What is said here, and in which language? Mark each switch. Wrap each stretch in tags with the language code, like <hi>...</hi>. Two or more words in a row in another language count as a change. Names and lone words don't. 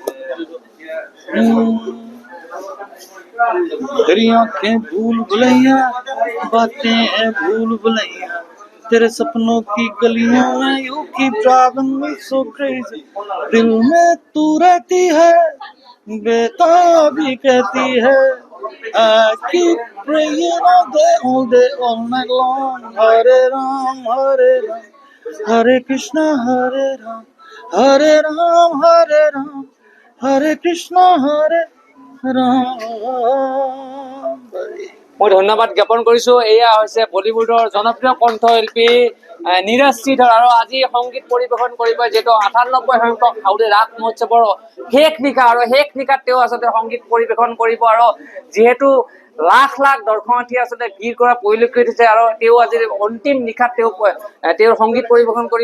<hi>तेरी आंखें भूल भुलैया, बातें हैं भूल भुलैया, तेरे सपनों की गलियों में</hi> <en>you keep driving me so crazy,</en> <hi>दिल में तू रहती है, बेताबी कहती है,</hi> <en>I keep praying all day, all night long.</en> <sa>Hare Ram, Hare Krishna, Hare Ram, Hare Ram, Hare Ram, Hare Krishna, Hare Ram.</sa> <as>মই ধন্যবাদ জ্ঞাপন কৰিছো। এয়া হৈছে বলিউডৰ জনপ্ৰিয় কণ্ঠশিল্পী নীৰজ শ্ৰীধৰ, আৰু আজি সংগীত পৰিৱেশন কৰিব যিহেতু 98 সংখ্যক হাউলি ৰাস মহোৎসৱৰ শেষ নিশা, আৰু শেষ নিশাত তেওঁ আচলতে সংগীত পৰিৱেশন কৰিব। আৰু যিহেতু লাখ লাখ দৰ্শনাৰ্থী আচলতে ভিৰ কৰা পৰিলক্ষিত হৈছে, আৰু তেওঁ আজি অন্তিম নিশাত তেওঁৰ সংগীত পৰিৱেশন কৰিব।</as>